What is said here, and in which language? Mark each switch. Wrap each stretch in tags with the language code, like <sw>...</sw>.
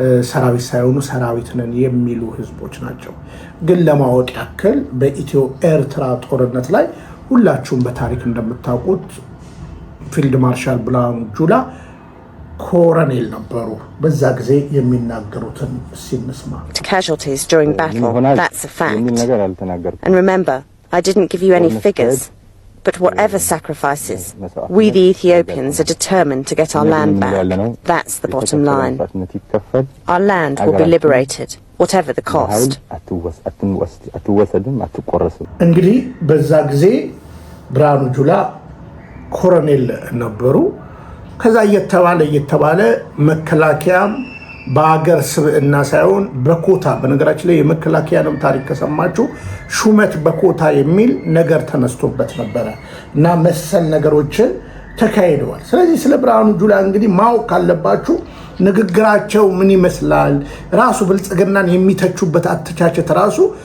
<am>ሰራዊት ሳይሆኑ ሰራዊት ነን የሚሉ ህዝቦች ናቸው። ግን ለማወቅ ያክል በኢትዮ ኤርትራ ጦርነት ላይ ሁላችሁም በታሪክ እንደምታውቁት ፊልድ ማርሻል ብርሃኑ ጁላ ኮሎኔል ነበሩ። በዛ ጊዜ የሚናገሩትን ሲንስማ</am> <en>casualties during battle, that's a fact. And remember, I didn't give you any figures. But whatever sacrifices, we the Ethiopians are determined to get our land back. That's the bottom line. Our land will be liberated, whatever the cost.</en> <am>እንግዲህ በዛ ጊዜ ብርሃኑ ጁላ ኮሎኔል ነበሩ። ከዛ እየተባለ መከላከያም በአገር ስብዕና ሳይሆን በኮታ፣ በነገራችን ላይ የመከላከያንም ታሪክ ከሰማችሁ ሹመት በኮታ የሚል ነገር ተነስቶበት ነበረ እና መሰል ነገሮችን ተካሂደዋል። ስለዚህ ስለ ብርሃኑ ጁላ እንግዲህ ማወቅ ካለባችሁ ንግግራቸው ምን ይመስላል፣ ራሱ ብልጽግናን የሚተቹበት አተቻቸት ራሱ</am>